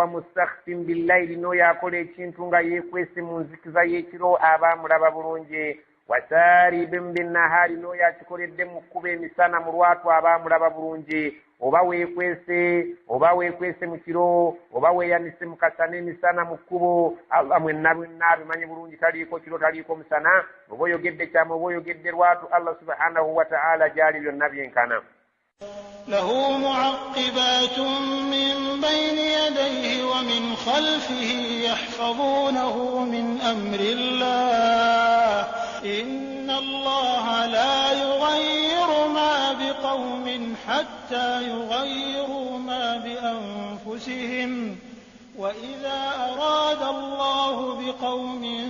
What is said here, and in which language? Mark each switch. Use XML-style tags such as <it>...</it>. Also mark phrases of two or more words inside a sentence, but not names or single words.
<ar>مستخف بالليل</ar> <lg>n'oyo akola ekintu nga yeekwese mu nzikiza y'ekiro aba amulaba bulungi</lg> <ar>وسارب بالنهار</ar> <lg>n'oyo akikoledde mu kkuba emisana mu lwatu aba amulaba bulungi oba weekwese mu kiro oba weeyanise mu kasana emisana mu kkubo Allah mwenna abimanyi bulungi taliiko kiro taliiko musana oba oyogedde kyama oba oyogedde lwatu</lg> <ar>الله سبحانه وتعالى</ar> <lg>gyali byonna byenkana</lg> <ar>له معقبات من بين يديه ومن خلفه يحفظونه من أمر الله إن الله لا يغير ما بقوم حتى يغيروا ما بأنفسهم وإذا أراد الله بقوم</ar>